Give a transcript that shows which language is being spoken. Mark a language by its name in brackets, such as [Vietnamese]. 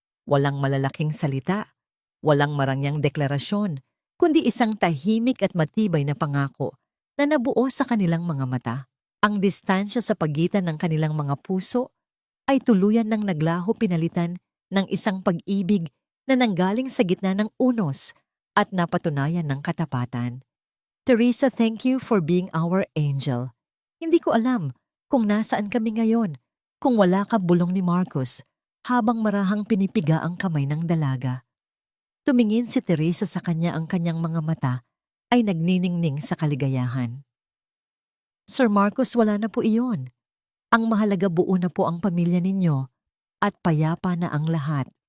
[Filipino] Walang malalaking salita, walang marangyang deklarasyon, kundi isang tahimik at matibay na pangako na nabuo sa kanilang mga mata. Ang distansya sa pagitan ng kanilang mga puso ay tuluyan ng naglaho, pinalitan ng isang pag-ibig na nanggaling sa gitna ng unos at napatunayan ng katapatan. [English] "Teresa, thank you for being our angel. [Filipino] Hindi ko alam kung nasaan kami ngayon kung wala ka," bulong ni Marcos habang marahang pinipiga ang kamay ng dalaga. Tumingin si Teresa sa kanya, ang kanyang mga mata ay nagniningning sa kaligayahan. "Sir Marcos, wala na po iyon. Ang mahalaga, buo na po ang pamilya ninyo at payapa na ang lahat."